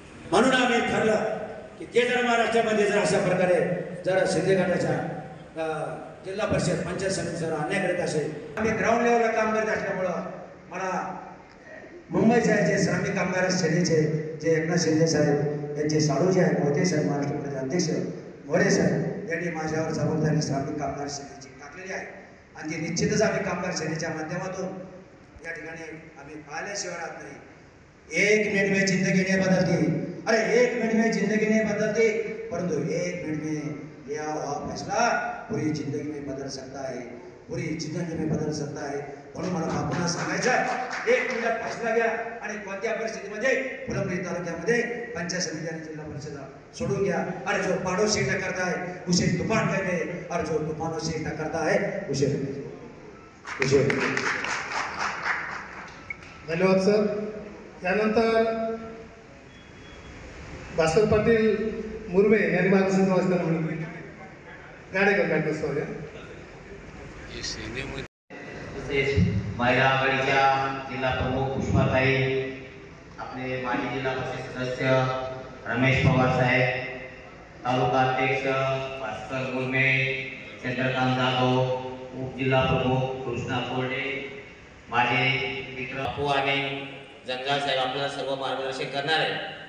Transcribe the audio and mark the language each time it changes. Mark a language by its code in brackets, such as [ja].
[mr] म्हणून आम्ही ठरलं की ते जर महाराष्ट्रामध्ये जर अशा प्रकारे जर शिंदे गटाच्या जिल्हा परिषद पंचायत समिती जर अन्याय करत असेल आम्ही ग्राउंड लेवलला काम करत असल्यामुळं मला मुंबईचे जे श्रमिक कामगार सेनेचे जे एकनाथ शिंदे साहेब यांचे साडू जे आहेत मोहिते साहेब महाराष्ट्र प्रदेश अध्यक्ष मोरे साहेब यांनी माझ्यावर जबाबदारी श्रमिक कामगार सेनेची टाकलेली आहे. आणि ती निश्चितच आम्ही कामगार सेनेच्या माध्यमातून या ठिकाणी आम्ही पाहिल्याशिवाय राहत नाही. [hi] एक मिनट में जिंदगी नहीं बदलती, अरे एक मिनट में जिंदगी नहीं बदलती, परंतु एक मिनट में लिया हुआ फैसला पूरी जिंदगी में बदल सकता है, पूरी जिंदगी में बदल सकता है. [mr] म्हणून मला बापूंना सांगायचं एक मिनिटात फैसला घ्या आणि कोणत्या परिस्थितीमध्ये फुलंब्री तालुक्यामध्ये पंचायत समिती आणि जिल्हा परिषद सोडून घ्या. [hi] अरे जो पहाड़ों से टकरता है उसे तूफान कहते हैं और जो तूफानों से टकरता है उसे [mr] धन्यवाद सर. यानंतर भास्कर पाटील मुर्मे यांनी मार्गदर्शन वाचताना म्हणून गाडेकर सॉरी महिला आघाडीच्या जिल्हा प्रमुख पुष्पाताई, आपले माजी जिल्हा परिषद सदस्य रमेश पवार साहेब, तालुका अध्यक्ष भास्कर मुर्मे, चंद्रकांत जाधव, उपजिल्हा प्रमुख कृष्णा कोरडे, माझे मित्र बापू आणि जंजाळ साहेब आपल्याला सर्व मार्गदर्शन करणार आहे.